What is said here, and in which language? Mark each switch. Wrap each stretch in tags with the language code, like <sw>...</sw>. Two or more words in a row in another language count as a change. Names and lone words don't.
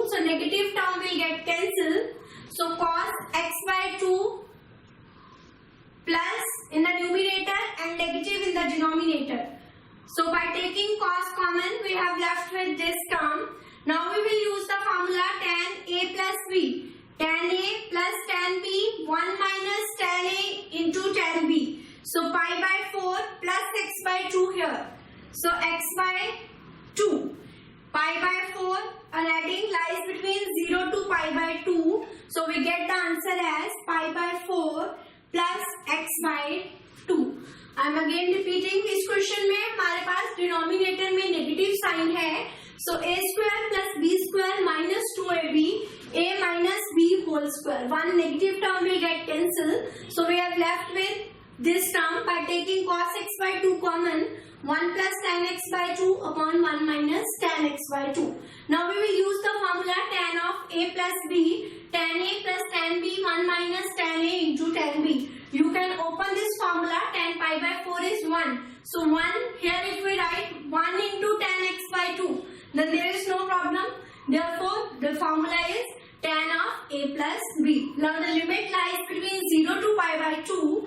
<en>So negative term will get cancelled. So cos x by 2 plus in the numerator and negative in the denominator. So by taking cos common, we have left with this term. Now we will use the formula tan a plus b. Tan a plus tan b, 1 minus tan a into tan b. So pi by 4 plus x by 2 here. So x by 2. Pi by 4 and adding lies between 0 to pi by 2. So we get the answer as pi by 4 plus x by 2. I am again repeating,</en> <hi>इस क्वेश्चन में हमारे पास डिनोमिनेटर में</hi> <en>negative sign</en> <hi>है.</hi> <en>So a square plus b square minus 2ab, a minus b whole square. One negative term will get cancelled. So we are left with this term by taking cos x by 2 common. 1 plus tan x by 2 upon 1 minus tan x by 2. Now we will use the formula tan of a plus b. Tan a plus tan b, 1 minus tan a into tan b. You can open this formula. Tan pi by 4 is 1. So 1 here if we write 1 into tan x by 2, then there is no problem. Therefore the formula is tan of a plus b. Now the limit lies between 0 to pi by 2.</en>